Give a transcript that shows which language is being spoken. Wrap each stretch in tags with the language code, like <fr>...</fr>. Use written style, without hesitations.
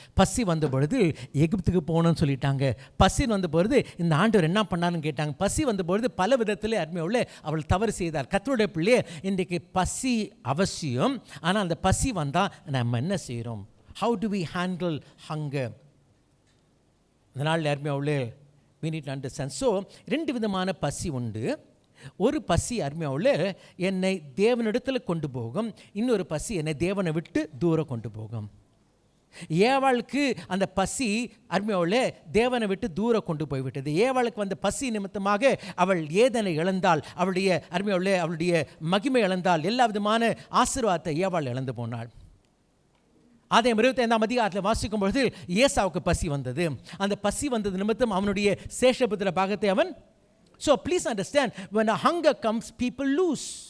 <ta>பசி வந்த பொழுது எகிப்துக்கு போகணும்னு சொல்லிட்டாங்க. பசி வந்த பொழுது இந்த ஆண்டவர் என்ன பண்ணாருன்னு கேட்டாங்க. பசி வந்த பொழுது பல விதத்தில் அருமையுள்ள அவள் தவறு செய்தார். கர்த்தருடைய பிள்ளையே, இன்றைக்கு பசி அவசியம். ஆனால் அந்த பசி வந்தால் நம்ம என்ன செய்கிறோம்?</ta> <en>How do we handle hunger?</en> <ta>அதனால் அருமையாவுள்ளே</ta> <en>we need to understand.</en> <ta>So 2 விதமான பசி உண்டு. ஒரு பசி அருமையாவுள்ளே என்னை தேவனிடத்தில் கொண்டு போகும், இன்னொரு பசி என்னை தேவனை விட்டு தூரம் கொண்டு போகும். ஏவாளுக்கு அந்த பசி அருமையாவுள்ளே தேவனை விட்டு தூரம் கொண்டு போய்விட்டது. ஏவாளுக்கு வந்த பசி நிமித்தமாக அவள் ஏதனை இழந்தாள், அவளுடைய அருமையாவுள்ளே அவளுடைய மகிமை இழந்தாள், எல்லா விதமான ஆசீர்வாதத்தை ஏவாள் இழந்து போனாள். ஆதியாகமம் 25ஆம் அதிகாரத்தில் வாசிக்கும் பொழுது ஏசாவுக்கு பசி வந்தது. அந்த பசி வந்தது நிமித்தம் அவனுடைய சேஷபுத்திர பாகத்தை அவன்.</ta> <en>So please understand, when a hunger comes, people lose.</en>